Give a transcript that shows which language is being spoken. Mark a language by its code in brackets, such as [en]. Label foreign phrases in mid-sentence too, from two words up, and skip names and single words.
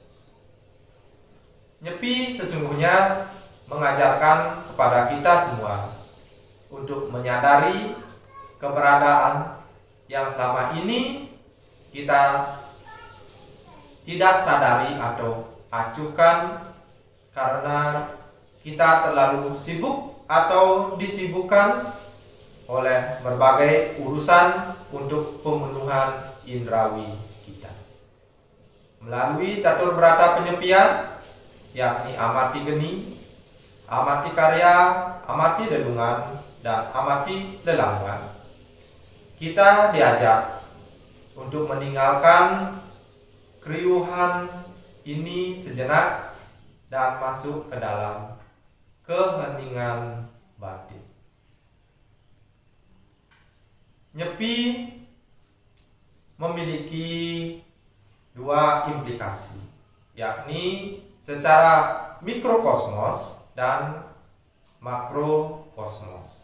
[id] Nyepi sesungguhnya mengajarkan kepada kita semua untuk menyadari keberadaan yang selama ini kita tidak sadari atau acuhkan karena kita terlalu sibuk atau disibukkan oleh berbagai urusan untuk pemenuhan indrawi kita. Melalui catur berata penyepian, yakni amati geni, amati karya, amati dedungan, dan amati lelanggan, kita diajak untuk meninggalkan keriuhan ini sejenak dan masuk ke dalam keheningan batin. Nyepi memiliki dua implikasi, yakni secara mikrokosmos dan makrokosmos.